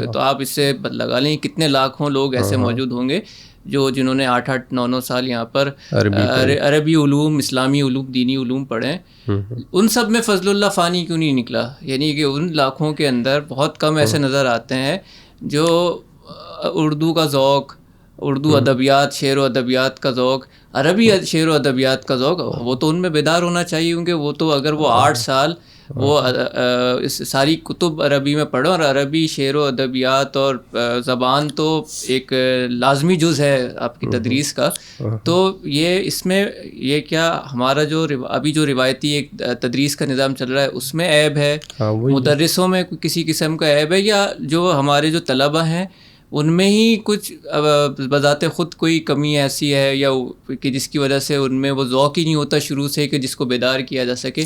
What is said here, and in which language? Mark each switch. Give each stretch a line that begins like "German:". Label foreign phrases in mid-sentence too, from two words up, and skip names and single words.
Urdu: تو آپ اس سے لگا لیں کتنے لاکھوں لوگ ایسے موجود ہوں گے جنہوں نے 8-8 9-9 سال یہاں پر عربی علوم, اسلامی علوم, دینی علوم پڑھیں. ان سب میں فضل اللہ فانی کیوں نہیں نکلا؟ یعنی کہ ان لاکھوں کے اندر بہت کم ایسے نظر آتے ہیں جو اردو کا ذوق، اردو ادبیات، شعر و ادبیات کا ذوق، عربی شعر و ادبیات کا ذوق، وہ تو ان میں بیدار ہونا چاہیے، کیونکہ وہ تو اگر وہ 8 سال وہ ساری کتب عربی میں پڑھو، اور عربی شعر و ادبیات اور زبان تو ایک لازمی جز ہے آپ کی تدریس کا، تو یہ اس میں یہ کیا ہمارا جو ابھی جو روایتی ایک تدریس کا نظام چل رہا ہے اس میں عیب ہے، مدرسوں میں کسی قسم کا عیب ہے، یا جو ہمارے جو طلبہ ہیں ان میں ہی کچھ بذات خود کوئی کمی ایسی ہے، یا کہ جس کی وجہ سے ان میں وہ ذوق ہی نہیں ہوتا شروع سے کہ جس کو بیدار کیا جا سکے؟